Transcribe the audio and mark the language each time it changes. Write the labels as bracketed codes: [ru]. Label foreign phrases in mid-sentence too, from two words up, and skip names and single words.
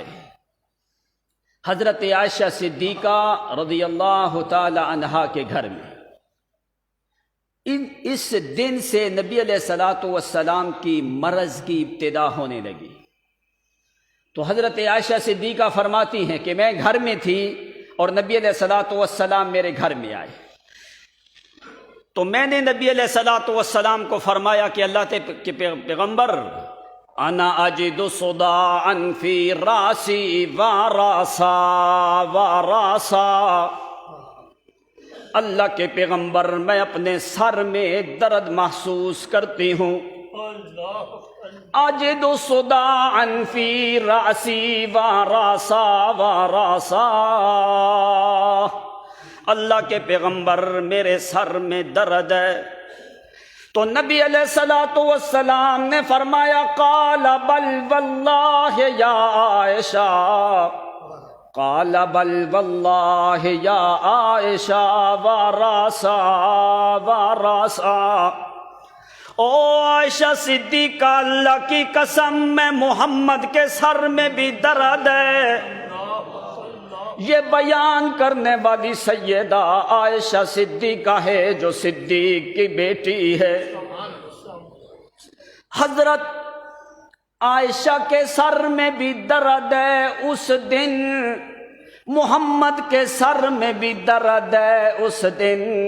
[ur] حضرت عائشہ صدیقہ رضی اللہ تعالی عنہا کے گھر میں اس دن سے نبی علیہ الصلوۃ والسلام کی مرض کی ابتدا ہونے لگی۔ تو حضرت عائشہ صدیقہ فرماتی ہیں کہ میں گھر میں تھی اور نبی علیہ الصلوۃ والسلام میرے گھر میں آئے، تو میں نے نبی علیہ الصلوۃ والسلام کو فرمایا کہ اللہ کے پیغمبر، [ar] انا اجد صداعا فی راسی وراسا وراسا، [ur] اللہ کے پیغمبر میں اپنے سر میں درد محسوس کرتی ہوں۔ [ar] اجد صداعا فی راسی وراسا وراسا، [ur] اللہ کے پیغمبر میرے سر میں درد ہے۔ تو نبی علیہ الصلوۃ والسلام نے فرمایا، [ar] قال بل واللہ یا عائشہ، قال بل واللہ یا عائشہ وراسا وراسا، [ur] او عائشہ صدیقہ، اللہ کی قسم میں محمد کے سر میں بھی درد ہے۔ یہ بیان کرنے والی سیدہ عائشہ صدیقہ ہے جو صدیق کی بیٹی ہے۔ حضرت عائشہ کے سر میں بھی درد ہے اس دن، محمد کے سر میں بھی درد ہے اس دن۔